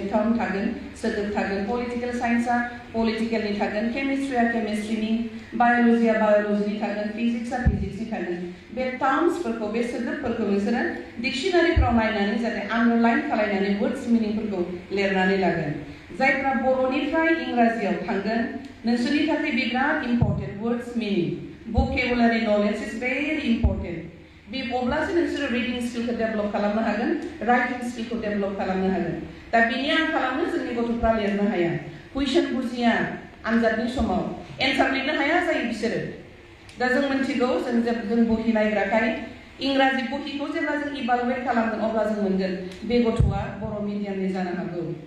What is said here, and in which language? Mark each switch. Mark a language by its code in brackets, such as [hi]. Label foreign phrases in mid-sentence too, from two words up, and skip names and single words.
[brx] टार्म थागोन सोदोब थागोन [en] political science [brx] पलिटिकलनि थागोन केमिस्ट्रिया केमिस्ट्रिनि बाय'लजिया बाय'लजिनि थागोन फिजिक्सआ फिजिक्सनि थागोन बे टार्म्सफोरखौ बे सोदोबफोरखौ नोंसोरो डिक्सनारिफ्राव नायनानै जाहाथे आन्डारलाइन खालामनानै [en] words meaning [brx] लिरनानै लागोन जायफ्रा बर'निफ्राय इंराजियाव थांगोन नोंसोरनि थाखाय बे बिराद [en] important words meaning vocabulary knowledge is very important [brx] बे अब्लासो नोंसोरो [en] reading skill [brx] डेभेलप खालामनो हागोन [en] writing skill [brx] डेभेलप खालामनो हागोन दा बिनि आंखालावनो जोंनि गथ'फ्रा लिरनो हाया कुइसन बुजिया आनजादनि समाव एन्सार लिरनो हाया जायो बिसोरो दा जों मिथिगौ जों बहि नायग्राखाय इंराजि बहिखौ जेब्ला जों इभालुएट खालामगोन अब्ला जों मोनगोन बे गथ'आ बर' मिडियामनि जानो हागौ